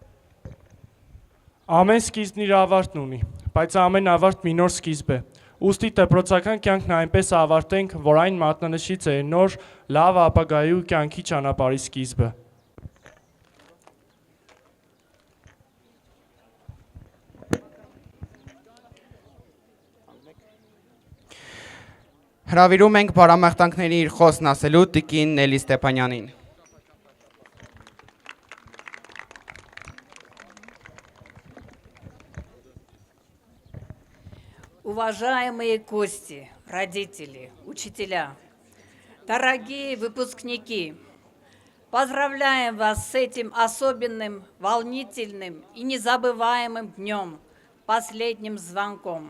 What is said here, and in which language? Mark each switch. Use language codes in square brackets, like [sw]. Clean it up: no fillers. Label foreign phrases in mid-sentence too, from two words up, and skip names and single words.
[hy] Ամեն սկիզբն իր ավարտն ունի, բայց ամեն ավարտ մի նոր սկիզբ է։ Ուստի դպրոցական կյանքն այնպես ավարտենք, որ այն մատնանշի ձեր նոր, լավ ապագայի ու կյանքի ճանապարհի սկիզբը։ Հրավիրում ենք բարամաղթանքների իր խոսքն ասելու տիկին Նելի Ստեփանյանին։ [ru] Уважаемые гости, родители, учителя, дорогие выпускники, поздравляем вас с этим особенным, волнительным и незабываемым днем, последним звонком.